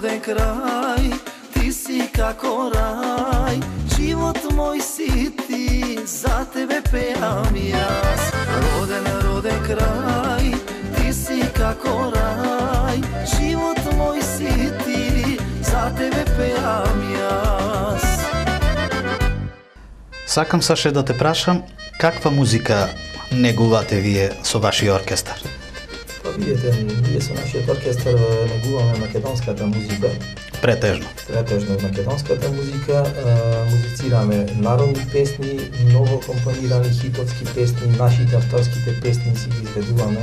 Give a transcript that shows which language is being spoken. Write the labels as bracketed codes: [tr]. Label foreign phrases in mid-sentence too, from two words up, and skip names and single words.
[mk] крај, ти си како рај, живот мој си ти, за тебе пеам јас. Роден крај, ти си како рај, живот мој си ти, за тебе пеам јас. Сакам Саше да те прашам, каква музика негувате вие со вашиот оркестар? Па видите, ние со нашиот оркестар негуваме македонската музика. Претежно. Претежно македонската музика, музицираме народни песни, ново компонирани хитовски песни, нашите авторските песни си ги изведуваме.